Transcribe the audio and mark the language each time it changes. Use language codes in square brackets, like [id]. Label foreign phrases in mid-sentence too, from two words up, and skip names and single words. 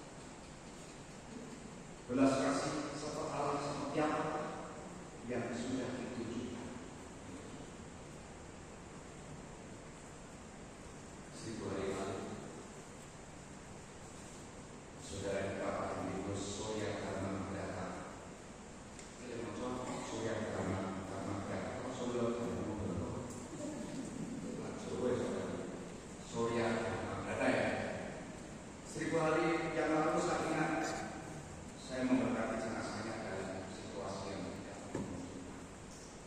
[id] Belas kasih serta Allah seperti apa yang sudah ditunjukkan. Seribu hari lalu, saudara kita Pak Indikos Surya Dharma Brata. Kita mencoba Surya Dharma Brata. Surya Dharma Brata. Surya Dharma Brata ya. 1000 hari yang lalu saya ingat saya memberkati jenazahnya dalam situasi yang tidak menguntungkan.